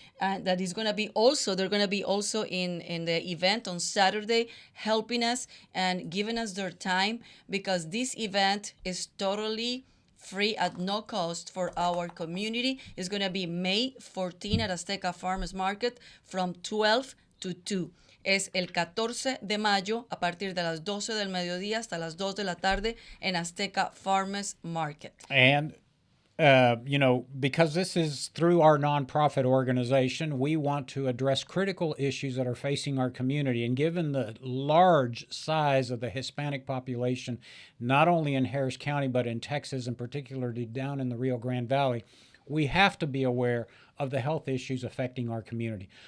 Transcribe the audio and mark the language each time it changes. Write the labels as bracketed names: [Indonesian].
[English] That is going to be also, they're going to be also in the event on Saturday, helping us and giving us their time, because this event is totally free at no cost for our community. It's going to be May 14 at Azteca Farmers Market from 12 to 2. [Spanish] Es el 14 de mayo a partir de las 12 del mediodía hasta las 2 de la tarde en Azteca Farmers Market. [English] And because this is through our nonprofit organization, we want to address critical issues that are facing our community. And given the large size of the Hispanic population, not only in Harris County, but in Texas, and particularly down in the Rio Grande Valley, we have to be aware of the health issues affecting our community.